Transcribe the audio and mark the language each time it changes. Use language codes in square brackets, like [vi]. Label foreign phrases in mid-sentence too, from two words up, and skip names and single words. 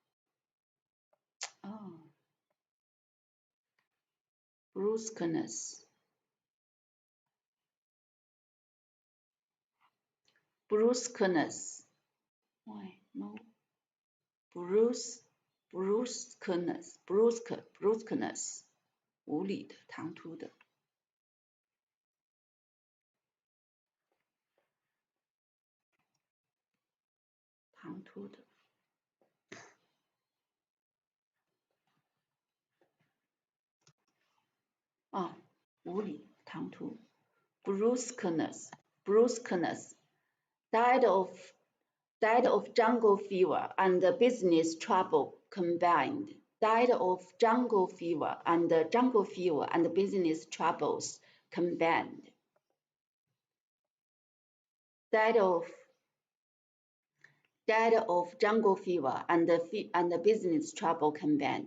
[en] Oh, brusqueness. Brusqueness. Why? No. Brusqueness. [zh] 无理的，唐突的。唐突的。啊，无理，唐突。 [en] brusqueness died of jungle fever and business trouble combined. Died of jungle fever and business troubles combined. Died of jungle fever and business trouble combined.